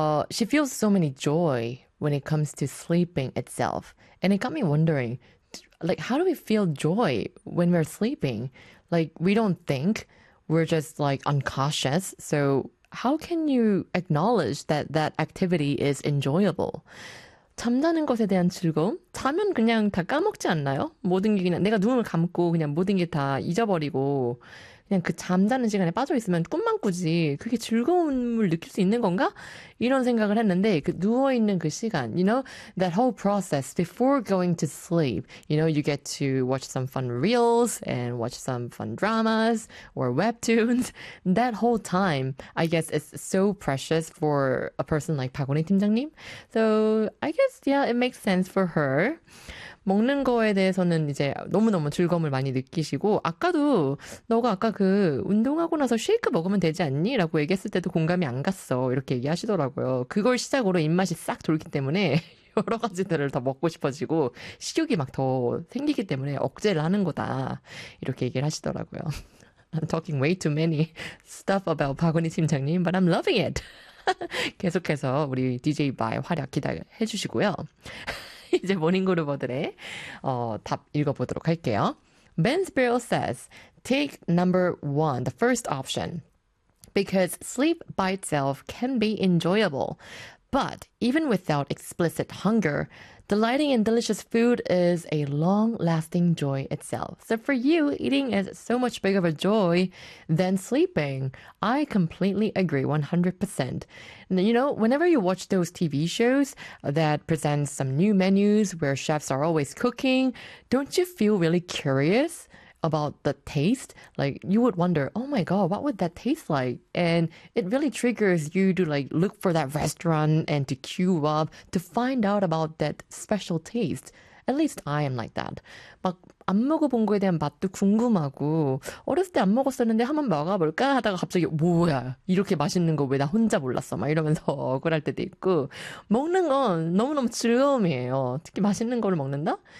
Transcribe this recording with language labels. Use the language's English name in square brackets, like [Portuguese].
[English] She feels so many joy when it comes to sleeping itself. And it got me wondering, like, how do we feel joy when we're sleeping? Like, we don't think, we're just like unconscious. So, how can you acknowledge that that activity is enjoyable? [Korean] 잠자는 것에 대한 즐거움? 자면 그냥 다 까먹지 않나요? 모든 게 그냥 내가 눈을 감고 그냥 모든 게다 잊어버리고 그냥 그 잠자는 시간에 빠져 있으면 꿈만 꾸지. 그게 즐거움을 느낄 수 있는 건가? 이런 생각을 했는데 그 누워 있는 그 시간, [English] you know, that whole process before going to sleep. You know, you get to watch some fun reels and watch some fun dramas or webtoons. That whole time, I guess it's so precious for a person like 박원희 팀장님. So, I guess yeah, it makes sense for her. [Korean] 먹는 거에 대해서는 이제 너무너무 즐거움을 많이 느끼시고, 아까도 너가 아까 그 운동하고 나서 쉐이크 먹으면 되지 않니? 라고 얘기했을 때도 공감이 안 갔어. 이렇게 얘기하시더라고요. 그걸 시작으로 입맛이 싹 돌기 때문에 여러 가지들을 더 먹고 싶어지고, 식욕이 막더 생기기 때문에 억제를 하는 거다. 이렇게 얘기를 하시더라고요. [English] I'm talking way too many stuff about 박원희 팀장님, but I'm loving it. [Korean] 계속해서 우리 DJ 바의 활약 기대해 주시고요. 이제 모닝 그루버들의 답 읽어보도록 할게요. [English] Ben Spiro says, take number one, the first option, because sleep by itself can be enjoyable. But even without explicit hunger, delighting in delicious food is a long-lasting joy itself. So for you, eating is so much bigger of a joy than sleeping. I completely agree, 100%. And you know, whenever you watch those TV shows that present some new menus where chefs are always cooking, don't you feel really curious about the taste? Like, you would wonder, oh my god, what would that taste like? And it really triggers you to like look for that restaurant and to queue up to find out about that special taste. At least I am like that. [Korean] 막안 먹어본 거에 대한 맛도 궁금하고 어렸을 때안 먹었었는데 한번 먹어볼까 하다가 갑자기 뭐야 이렇게 맛있는 거왜나 혼자 몰랐어 막 이러면서 억울할 때도 있고 먹는 건 너무너무 즐거움이에요. 특히 맛있는 거를 먹는다?